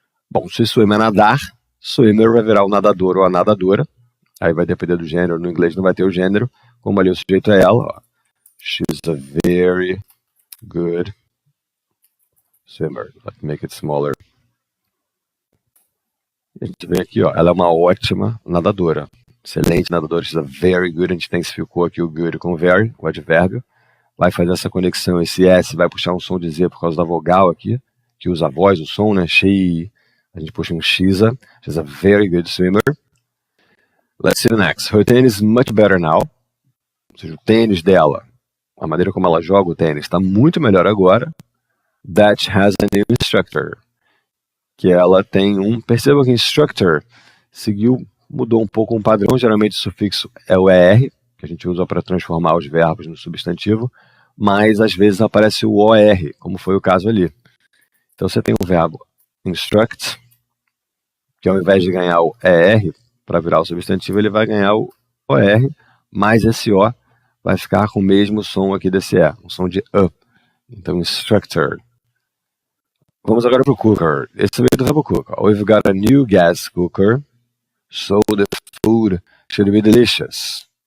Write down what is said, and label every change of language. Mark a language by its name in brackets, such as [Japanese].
[Portuguese] Bom, se swim é nadar, swimmer vai virar o nadador ou a nadadora. Aí vai depender do gênero, no inglês não vai ter o gênero, como ali o sujeito é ela. Ó. [English] She's a very good swimmer. Let's make it smaller. [Portuguese] A gente vê aqui, ó, ela é uma ótima nadadora. Excelente nadadora, [English] she's a very good. [Portuguese] A gente intensificou aqui o good com very, o advérbio. Vai fazer essa conexão, esse S vai puxar um som de Z por causa da vogal aqui, que usa a voz, o som, né? [English] She, [Portuguese] a gente puxa um [English] she's a very good swimmer. Let's see the next. Her tennis is much better now. [Portuguese] Ou seja, o tênis dela, a maneira como ela joga o tênis, está muito melhor agora. [English] That has a new instructor. [Portuguese] Que ela tem perceba que instructor mudou um pouco um padrão. Geralmente o sufixo é o ER, que a gente usa para transformar os verbos no substantivo, mas às vezes aparece o OR, como foi o caso ali. Então você tem o verbo instruct, que ao invés de ganhar o ER, para virar o substantivo, ele vai ganhar o OR, mas esse O vai ficar com o mesmo som aqui desse E, um som de U. Então, instructor. Vamos agora para o cooker. Esse veio do verbo cook. [English] We've got a new gas cooker, so the food should be delicious.